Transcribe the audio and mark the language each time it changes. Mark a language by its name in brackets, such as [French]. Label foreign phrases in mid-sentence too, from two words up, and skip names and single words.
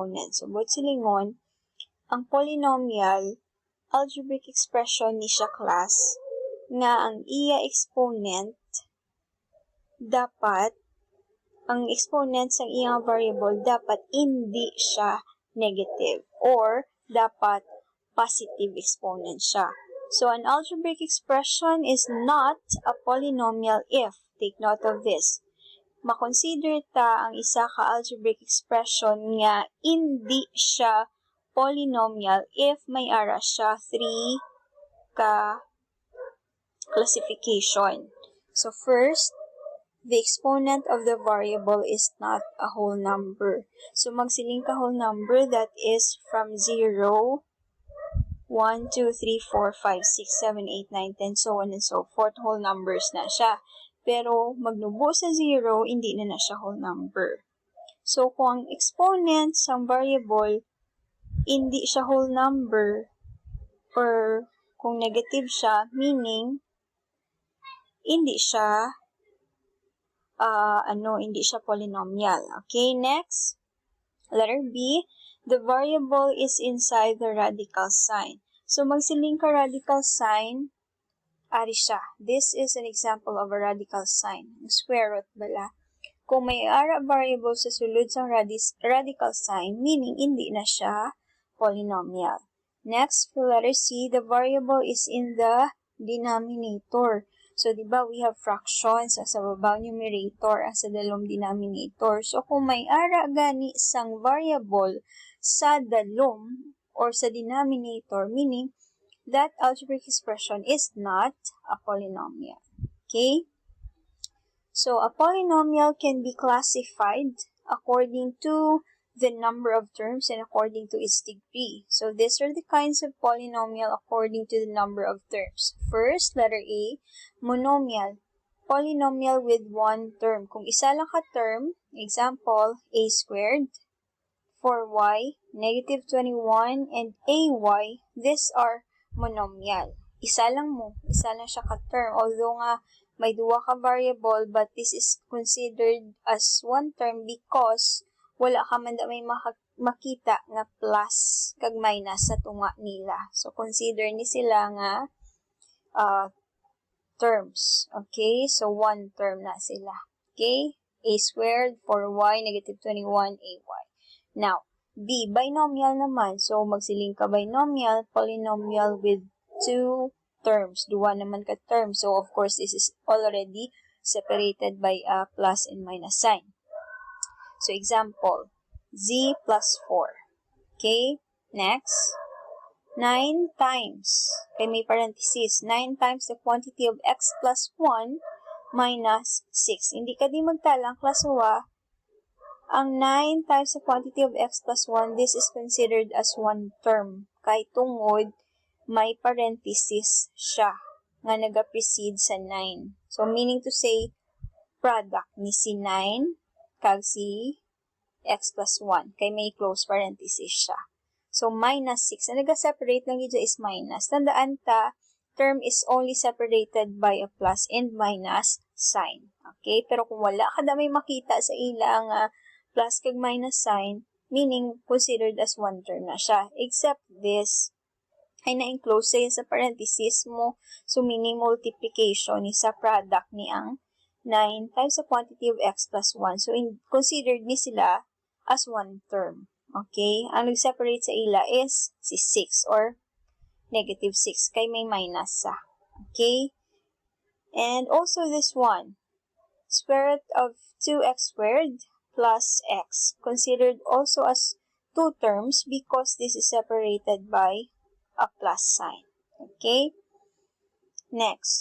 [Hiligaynon] So, buot silingon, ang [English] polynomial algebraic expression [Hiligaynon] ni siya class nga ang iya exponent dapat ang exponent sa iyang variable dapat hindi siya negative or dapat [English] positive exponent [Hiligaynon] siya. [English] So an algebraic expression is not a polynomial if, take note of this, [Hiligaynon] makonsider ta ang isa ka [English] algebraic expression [Hiligaynon] nga hindi siya polynomial if may ara siya 3 ka classification. [English] So first, the exponent of the variable is not a whole number. So [Hiligaynon] magsiling ka [English] whole number that is from 0, 1, 2, 3, 4, 5, 6, 7, 8, 9, 10, so on and so forth. Whole numbers [Hiligaynon] na siya. Pero magnubo sa 0, hindi na siya [English] whole number. [Hiligaynon] So kung ang exponent sa variable hindi siya [English] whole number, [Hiligaynon] or kung negative siya, meaning, hindi siya, hindi siya polynomial. [English] Okay, next, letter B, the variable is inside the radical sign. [Hiligaynon] So, magsiling ka [English] radical sign, [Hiligaynon] ari siya. [English] This is an example of a radical sign. Square root bala. [Hiligaynon] Kung may ara variable sa sulod sa [English] radical sign, [Hiligaynon] meaning, hindi na siya polynomial. [English] Next, for letter C, the variable is in the denominator. [Hiligaynon] So, di ba, [English] we have fractions [Hiligaynon] sa babaw numerator ang sa dalom denominator. [English] So, [Hiligaynon] kung may ara gani sang variable sa dalom or sa denominator, [English] meaning, that algebraic expression is not a polynomial. Okay? So, a polynomial can be classified according to the number of terms and according to its degree. So, these are the kinds of polynomial according to the number of terms. First, letter A, monomial. Polynomial with one term. [Hiligaynon] Kung isa lang ka-term, [English] example, a squared, 4y, negative 21, and ay, these are monomial. [Hiligaynon] Isa lang siya ka-term. Although nga, may duwa ka variable, [English] but this is considered as one term because [Hiligaynon] wala ka man may makita nga plus kag minus sa tunga nila. So, consider ni sila nga terms. [English] Okay? So, one term [Hiligaynon] na sila. [English] Okay? A squared, 4y, negative 21, ay. Now, B, binomial naman. So, [Hiligaynon] magsiling ka [English] binomial, polynomial with two terms. Duwa naman ka terms. So, of course, this is already separated by a plus and minus sign. So, example, z plus 4. Okay? Next, 9 times, kay may parenthesis, 9 times the quantity of x plus 1 minus 6. [Hiligaynon] Hindi ka di magtalang, [English] class A. Ang 9 times the quantity of x plus 1, this is considered as one term. [Hiligaynon] Kay tungod, may parenthesis siya nga naga-precede sa 9. [English] So, meaning to say, product [Hiligaynon] ni si 9 kag si [English] x plus 1. [Hiligaynon] Kay may close parenthesis siya. So, minus 6. Ang naga-separate lang dito is minus. Tandaan ta, [English] term is only separated by a plus and minus sign. [Hiligaynon] Okay? Pero kung wala ka na may makita sa ilang plus kag minus sign, meaning [English] considered as one term [Hiligaynon] na siya. [English] Except this, [Hiligaynon] ay na-enclose sa parenthesis mo. [English] So, meaning multiplication is sa product [Hiligaynon] ni ang [English] 9 times the quantity of x plus 1. So, considered [Hiligaynon] ni sila [English] as one term. Okay? [Hiligaynon] Ang nag-separate sa ila is si 6 or negative 6. Kay may minus sa. [English] Okay? And also this one. Square root of 2x squared plus x. Considered also as two terms because this is separated by a plus sign. Okay? Next.